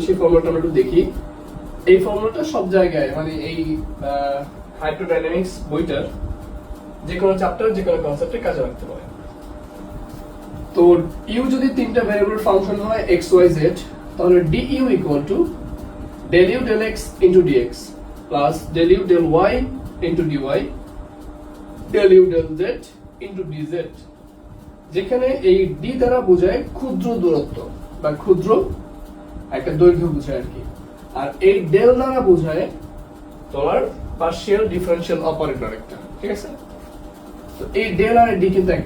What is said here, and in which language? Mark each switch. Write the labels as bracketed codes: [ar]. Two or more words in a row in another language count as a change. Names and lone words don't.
[bn] সেই ফর্মুলাটা আমরা একটু দেখি। এই ফর্মুলাটা সব জায়গায়, মানে এই হাইড্রোডাইনামিক্স বইটার যে কোনো চ্যাপ্টার যে কোনো কনসেপ্টে কাজে লাগতে পারে। তো ইউ যদি তিনটা [en] variable function [bn] হয় x y z, তাহলে [en] du equal to del u del x into dx plus del u del y into dy del u del z into dz, [bn] যেখানে এই d দ্বারা বোঝায় ক্ষুদ্র দূরত্ব বা ক্ষুদ্র একটা দৈর্ঘ্য বোঝায় আর কি, আর এই ডেল দ্বারা বোঝায় তোমার [en] partial differential operator [bn] একটা। ঠিক আছে, তো এই ডেল আর ডি কিন্তু এক না।